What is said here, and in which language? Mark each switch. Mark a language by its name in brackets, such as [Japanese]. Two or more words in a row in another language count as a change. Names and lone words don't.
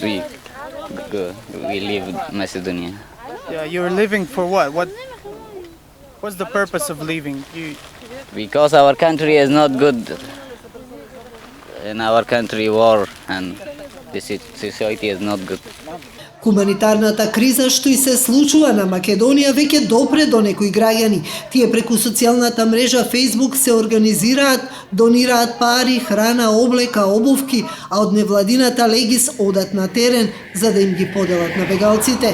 [English] We go. We leave Macedonia. Yeah, you're leaving for what? What's the purpose of leaving? Because our country is not good. In our country, war and the society is not good. [Macedonian] Хуманитарната криза што и се случува на Македонија веќе допре до некои граѓани. Тие преку социјалната мрежа Facebook се организираат, донираат пари, храна, облека, обувки, а од невладината Легис одат на терен за да им ги поделат на бегалците.